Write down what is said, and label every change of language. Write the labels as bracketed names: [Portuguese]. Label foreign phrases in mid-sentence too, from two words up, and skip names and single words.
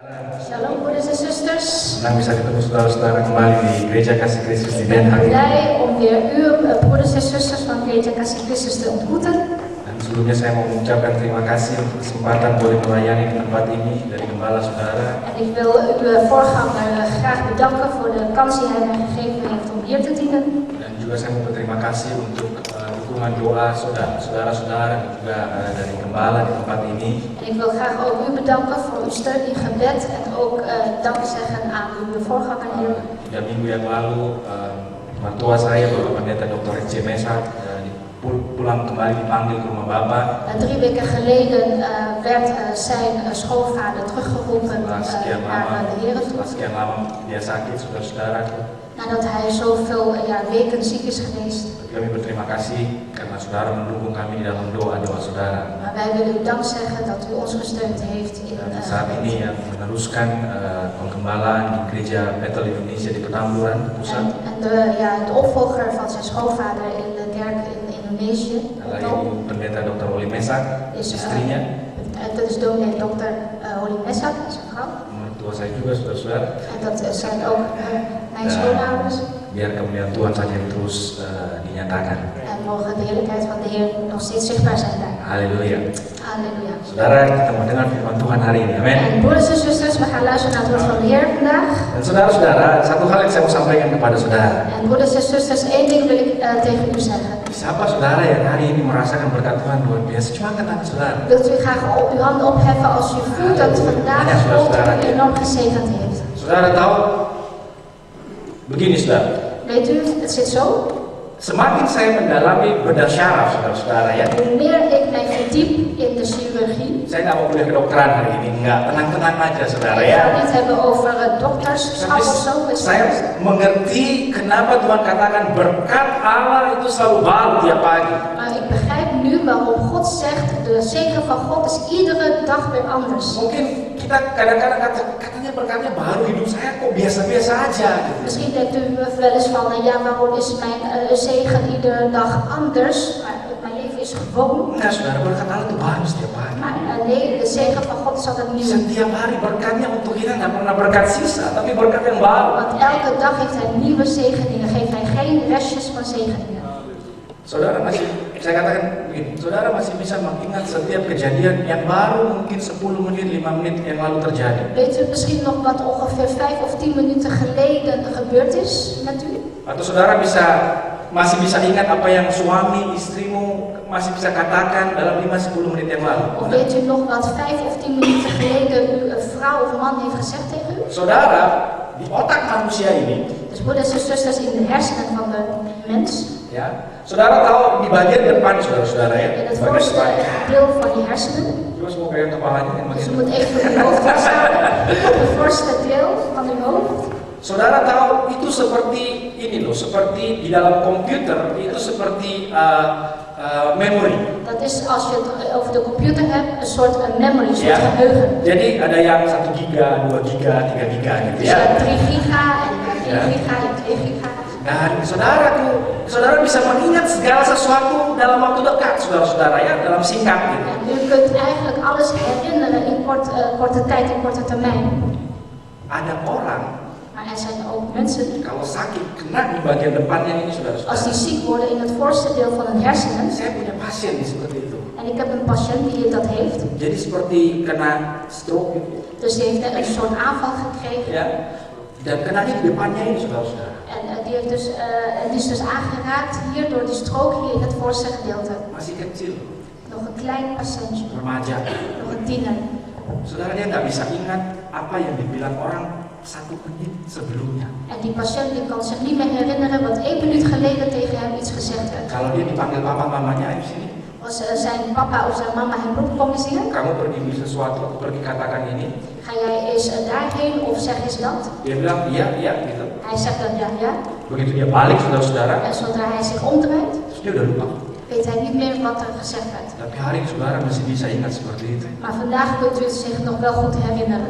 [Dutch] Shalom broeders en zusters. [Indonesian] Senang bisa ketemu saudara-saudara kembali di Gereja Kasih Kristus di Den Haag. [Dutch] Blij om weer u, broeders en zusters van Gereja Kasih Kristus te ontmoeten. [Indonesian] Dan sebelumnya saya mau mengucapkan terima kasih untuk kesempatan boleh melayani di tempat ini dari gembala saudara. [Dutch] En ik wil uw voorganger graag bedanken voor de kans die hij mij gegeven heeft om hier te dienen. [Indonesian] Dan juga saya mau berterima kasih untuk dukungan doa saudara-saudara dan juga dari gembala di tempat ini. [Dutch] En ik wil graag ook u bedanken voor uw steun in gebed en ook dank zeggen aan uw voorganger hier. [Indonesian] 3 minggu yang lalu, mertua saya, Bapak Pendeta Dr. C. Mesak, pulang kembali dipanggil ke rumah Bapak. [Dutch] 3 weken geleden werd zijn schoonvader teruggeroepen naar de Heer. [Indonesian] Setelah sekian lama dia sakit, saudara-saudara. [Dutch] Nadat hij zoveel weken ziek is geweest. [Indonesian] Kami berterima kasih karena saudara mendukung kami di dalam doa-doa saudara. [Dutch] Maar wij willen u dank zeggen dat u ons gesteund heeft in [Indonesian] saat ini yang meneruskan penggembalaan di Gereja Bethel Indonesia di Petamburan Pusat. [Dutch] En de opvolger van zijn schoonvader in de kerk in Indonesië. [Indonesian] Adalah Ibu Pendeta Dr. Oli Mesak, istrinya. [Dutch] Dat is dominee Dr. Oli Mesak, zijn vrouw. [Indonesian] Mertua saya juga, saudara-saudara. [Dutch] En dat zijn ook mijn schoonouders. [Indonesian] Biar kemuliaan Tuhan saja yang terus dinyatakan. [Dutch] En mogen de heerlijkheid van de Heer nog steeds zichtbaar zijn daar. [Indonesian] Halleluja. [Dutch] Halleluja. [Indonesian] Saudara, kita mau dengar firman Tuhan hari ini. Amin. [Dutch] En broeders en zusters, we gaan luisteren naar het woord van de Heer vandaag. [Indonesian] Dan saudara-saudara, satu hal yang saya mau sampaikan kepada saudara. [Dutch] En broeders en zusters, één ding wil ik tegen u zeggen. [Indonesian] Siapa saudara yang hari ini merasakan berkat Tuhan luar biasa? Cuma angkat tangan saudara. [Dutch] Wilt u graag uw handen opheffen als u voelt dat vandaag God u enorm gezegend heeft? [Indonesian] Saudara tahu? Begini saudara. [Dutch] Weet u, het zit zo. [Indonesian] Semakin saya mendalami bedah syaraf, saudara-saudara ya. [Dutch] Hoe meer ik mij verdiep in de chirurgie. [Indonesian] Saya nggak mau kuliah kedokteran hari ini, nggak, tenang-tenang aja saudara ya. [Dutch] Ik ga niet hebben over dokterschap of zo. [Indonesian] Saya mengerti kenapa Tuhan katakan berkat Allah itu selalu baru tiap pagi. [Dutch] Maar ik begrijp nu waarom God zegt de zegen van God is iedere dag weer anders. [Indonesian] Mungkin kita kadang-kadang katanya berkatnya baru, hidup saya kok biasa-biasa aja. [Dutch] Misschien denkt u wel eens van, ja, waarom is mijn zegen iedere dag anders? Maar mijn leven is gewoon. [Indonesian] Enggak saudara, berkat Allah itu baru setiap hari. [Dutch] Maar nee, de zegen van God is altijd nieuw. [Indonesian] Setiap hari berkatnya untuk kita nggak pernah berkat sisa, tapi berkat yang baru. [Dutch] Want elke dag heeft hij nieuwe zegeningen, geeft hij geen restjes van zegeningen. [Indonesian] Saudara masih, saya katakan begini, saudara masih bisa mengingat setiap kejadian yang baru mungkin 10 menit, 5 menit yang lalu terjadi. [Dutch] Weet u misschien nog wat ongeveer 5 of 10 minuten geleden gebeurd is met u? [Indonesian] Atau saudara masih bisa ingat apa yang suami, istrimu masih bisa katakan dalam 5-10 menit yang lalu. [Dutch] Of weet u nog wat 5 of 10 minuten geleden uw vrouw of man heeft gezegd tegen u? [Indonesian] Saudara, di otak manusia ini, [Dutch] Dus broeders en zusters, in de hersenen van de mens, [Indonesian] ya, saudara tahu di bagian depan saudara-saudara ya, [Dutch] in het [Indonesian] bagian [Dutch] voorste [Indonesian] depan. [Dutch] deel van die hersenen, [Indonesian] Coba semua pegang kepalanya yang [Dutch] dus u [Indonesian] bagian [Dutch] moet even uw hoofd vasthouden, op het voorste deel van uw hoofd. [Indonesian] Saudara tahu itu seperti ini loh, seperti di dalam komputer itu seperti memori. [Dutch] Dat is als je het over de computer hebt, een soort memory, een soort geheugen. [Indonesian] Jadi ada yang 1 giga, 2 giga, 3 giga gitu [Dutch] Dus je [Indonesian] ya. [Dutch] hebt 3 giga en je hebt 1 giga, je hebt 2 giga. [Indonesian] Dan saudara bisa mengingat segala sesuatu dalam waktu dekat, saudara-saudara ya, dalam singkat gitu. [Dutch] En u kunt eigenlijk alles herinneren in korte tijd, in korte termijn. [Indonesian] Ada orang [Dutch] Maar er zijn ook mensen, [Indonesian] kalau sakit kena di bagian depannya ini [Dutch] als die [Indonesian] saudara-saudara. [Dutch] ziek worden in het voorste deel van hun hersenen. [Indonesian] Saya punya pasien nih seperti itu. [Dutch] En ik heb een patiënt die dat heeft. [Indonesian] Jadi seperti kena stroke gitu. [Dutch] Dus die heeft net een soort aanval gekregen. [Indonesian] Ya. Dan kenanya di depannya ini saudara-saudara. [Dutch] En die is dus aangeraakt hier door die strook hier in het voorste gedeelte. [Indonesian] Masih kecil, [Dutch] Nog een klein patiëntje, [Indonesian] remaja. [Dutch] nog een tiener. [Indonesian] Saudara dia nggak bisa ingat apa yang dibilang orang 1 menit sebelumnya. [Dutch] En die patiënt die kan zich niet meer herinneren wat 1 minuut geleden tegen hem iets gezegd werd. [Indonesian] Kalau dia dipanggil papa mamanya, ayo sini. [Dutch] Als zijn papa of zijn mama hem roept, kom eens hier. [Indonesian] Kamu pergi beli sesuatu, aku pergi katakan ini. [Dutch] Ga jij eens daarheen of zeg eens dat? [Indonesian] Dia bilang iya, iya gitu. [Dutch] Hij zegt dan ja, ja. [Indonesian] Begitu dia balik saudara-saudara, [Dutch] En zodra hij zich omdraait, [Indonesian] terus dia udah lupa. [Dutch] weet hij niet meer wat er gezegd werd. [Indonesian] Tapi hari ini saudara masih bisa ingat seperti itu. [Dutch] Maar vandaag kunt u zich nog wel goed herinneren.